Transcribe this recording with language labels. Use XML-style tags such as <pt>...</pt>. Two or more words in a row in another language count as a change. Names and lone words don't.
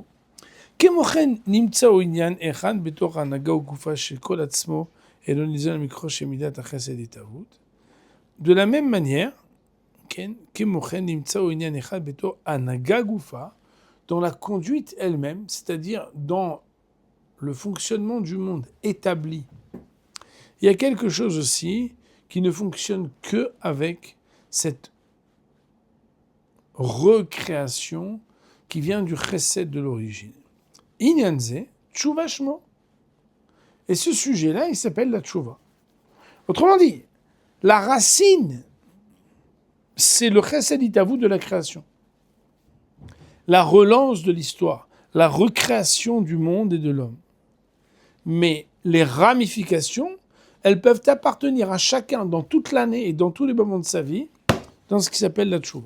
<fr>De la même manière, dans la conduite elle-même, c'est-à-dire dans le fonctionnement du monde établi, il y a quelque chose aussi qui ne fonctionne que avec cette recréation qui vient du chesed de l'origine.</fr> <he>עניין זה, תשובה שמו.</he> <fr>Et ce sujet-là, il s'appelle la tshuva. Autrement dit, la racine, c'est le</fr> <he>חסד התהוות</he> <fr>de la création. La relance de l'histoire, la recréation du monde et de l'homme. Mais les ramifications, elles peuvent appartenir à chacun dans toute l'année et dans tous les moments de sa vie, dans ce qui s'appelle la tshuva.</fr>